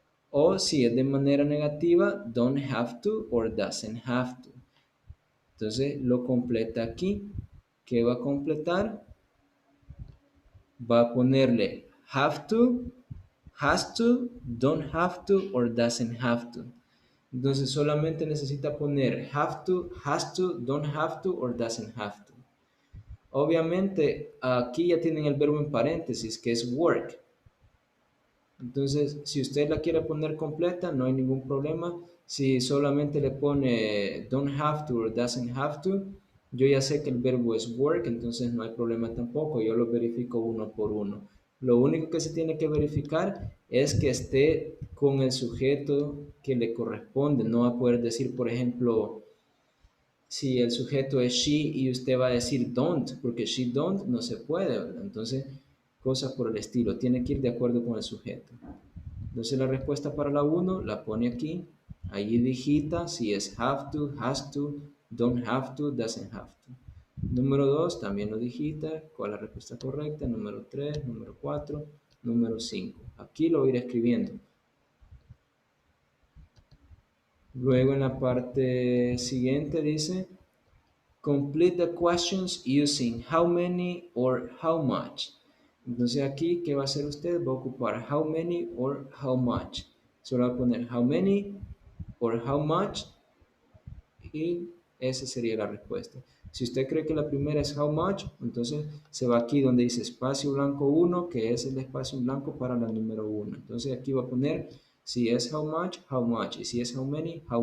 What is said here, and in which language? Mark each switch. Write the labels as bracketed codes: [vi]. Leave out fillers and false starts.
[es] O si es de manera negativa, [en] don't have to or doesn't have to. [es] Entonces lo completa aquí. ¿Qué va a completar? Va a ponerle [en] have to, has to, don't have to or doesn't have to. [es] Entonces solamente necesita poner [en] have to, has to, don't have to or doesn't have to. [es] Obviamente, aquí ya tienen el verbo en paréntesis, que es work. Entonces, si usted la quiere poner completa, no hay ningún problema. Si solamente le pone [en] don't have to [es] o [en] doesn't have to, [es] yo ya sé que el verbo es work, entonces no hay problema tampoco. Yo lo verifico uno por uno. Lo único que se tiene que verificar es que esté con el sujeto que le corresponde. No va a poder decir, por ejemplo, si el sujeto es she y usted va a decir don't, porque [en] she don't [es] no se puede, ¿verdad? Entonces, cosas por el estilo. Tiene que ir de acuerdo con el sujeto. Entonces la respuesta para la uno la pone aquí. Allí digita si es [en] have to, has to, don't have to, doesn't have to. [es] Número 2 también lo digita. ¿Cuál es la respuesta correcta? Número 3, número 4, número 5. Aquí lo voy a ir escribiendo. Luego en la parte siguiente dice [en] complete the questions using how many or how much. [es] Entonces aquí, ¿qué va a hacer usted? Va a ocupar [en] how many or how much. [es] Solo va a poner [en] how many or how much [es] y esa sería la respuesta. Si usted cree que la primera es how much, entonces se va aquí donde dice espacio blanco 1, que es el espacio en blanco para la número 1. Entonces aquí va a poner si es how much, y si es how many.